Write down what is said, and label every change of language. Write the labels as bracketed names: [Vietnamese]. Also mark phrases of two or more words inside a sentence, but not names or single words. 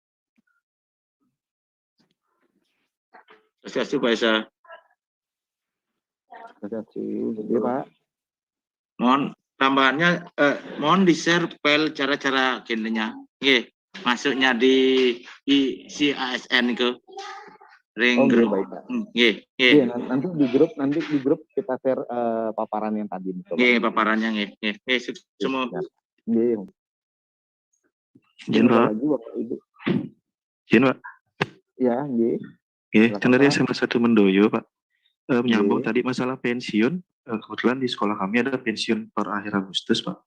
[Indonesian] Terima kasih Pak Esa. Jadi Pak. Mohon tambahannya, mohon di-share file cara-cara gendenya. Nggih, masuknya di si ASN itu. [Balinese] Ring Nggih, [Indonesian] grup. baik Pak. [Balinese] Nggih, nggih. [Indonesian] Iya, nanti di grup kita share paparan yang tadi. Nggih, paparannya nggih. Nggih, semua. [Balinese] Nggih. [Indonesian] Izin Pak. Lagi Bapak Ibu. Izin Pak. Ya, [Balinese] nggih. Nggih, [Indonesian] kan dari SMA 1 Mendoyo Pak. Menyambung [Balinese] Nggih. [Indonesian] tadi masalah pensiun, kebetulan di sekolah kami ada pensiun per akhir Agustus Pak.